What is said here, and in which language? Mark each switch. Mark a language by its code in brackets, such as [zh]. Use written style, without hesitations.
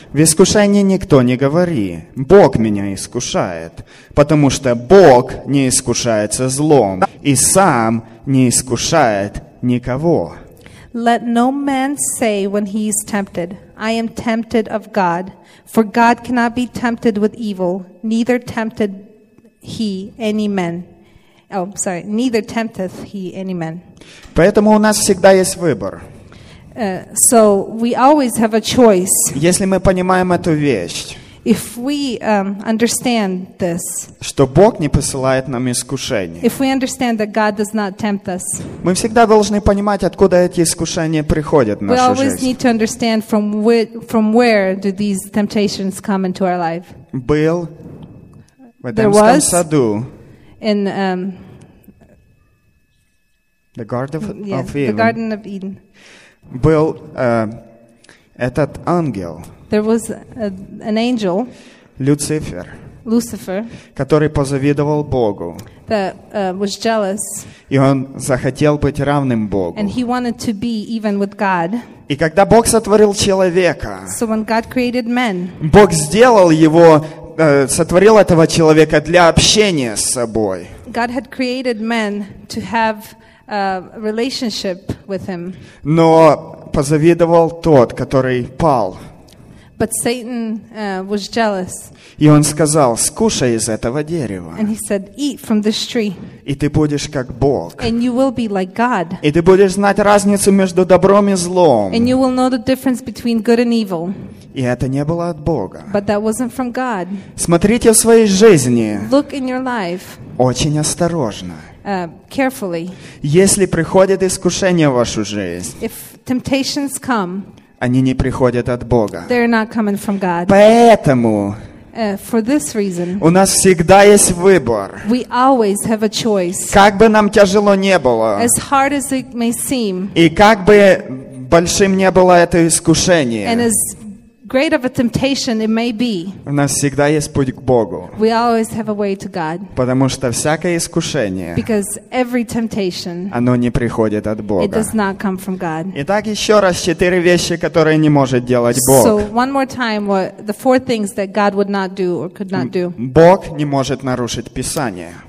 [ru] В искушении никто не говори, Бог меня искушает, потому что Бог не искушается злом, и сам не искушает никого. [en] Let no man say when he is tempted, I am tempted of God, for God cannot be tempted with evil, neither tempted he any man. Oh, sorry, neither tempteth he any man. [ru] Поэтому у нас всегда есть выбор. [en] So we always have a choice. [ru] Если мы понимаем эту вещь, [en] if we understand this, [ru] что Бог не посылает нам искушений, [en] if we understand that God does not tempt us, [ru] мы всегда должны понимать, откуда эти искушения приходят в нашу жизнь. [en] We always [ru] жизнь. [en] Need to understand from where do these temptations come into our life. [ru] Был в [en] There [ru] Эдемском [en] was [ru] саду. [en] In the Garden of, yeah, of Eden. The Garden of Eden. [ru] Был этот ангел. [en] There was an angel. [ru] Люцифер. [en] Lucifer. [ru] Который позавидовал Богу. [en] That was jealous. [ru] И он захотел быть равным Богу. [en] And he wanted to be even with God. [ru] И когда Бог сотворил человека. [en] So when God created man. [ru] Бог сделал его, сотворил этого человека для общения с собой. [en] God had created man to have a relationship with him. [ru] Но позавидовал тот, который пал. [en] But Satan was jealous. [ru] И он сказал: "Скушай из этого дерева". [en] And he said, "Eat from this tree". [ru] И ты будешь как Бог. [en] And you will be like God. [ru] И ты будешь знать разницу между добром и злом. [en] And you will know the difference between good and evil. [ru] И это не было от Бога. [en] But that wasn't from God. [ru] Смотрите в своей жизни. [en] Look in your life. [ru] Очень осторожно. [en] Carefully. [ru] Если приходят искушения в вашу жизнь, [en] if temptations come, [ru] они не приходят от Бога. [en] They're not coming from God. [ru] Поэтому [en] for this reason, [ru] у нас всегда есть выбор. [en] We always have a choice. [ru] Как бы нам тяжело не было, [en] as hard as it may seem, [ru] и как бы большим не было это искушение, [en] and as great of a temptation it may be. [ru] У нас всегда есть путь к Богу. [en] We always have a way to God. [ru] Потому что всякое искушение. [en] Because every temptation. [ru] Оно не приходит от Бога. [en] It does not come from God. [ru] Итак, еще раз четыре вещи, которые не может делать Бог. [en] So one more time, what the four things that God would not do or could not do. [ru] Бог не может нарушить Писание.